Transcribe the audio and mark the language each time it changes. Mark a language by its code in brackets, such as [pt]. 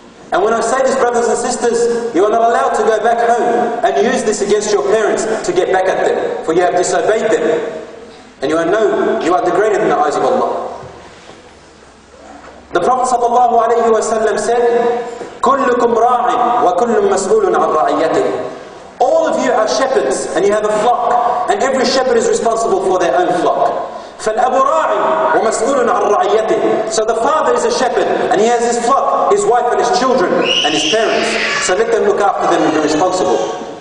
[en] And when I say this, brothers and sisters, you are not allowed to go back home and use this against your parents to get back at them, for you have disobeyed them. And you are degraded in the eyes of Allah. The Prophet ﷺ said, [ar] كُلُّكُمْ رَاعٍ وَكُلٌّ مَسْئُولٌ عَنْ رَعِيَّتِهِ. [en] All of you are shepherds, and you have a flock, and every shepherd is responsible for their own flock. [ar] فَالْأَبُ رَاعٍ وَمَسْئُولٌ عَنْ رَعِيَّتِهِ. [en] So the father is a shepherd, and he has his flock, his wife and his children, and his parents. So let them look after them and be responsible.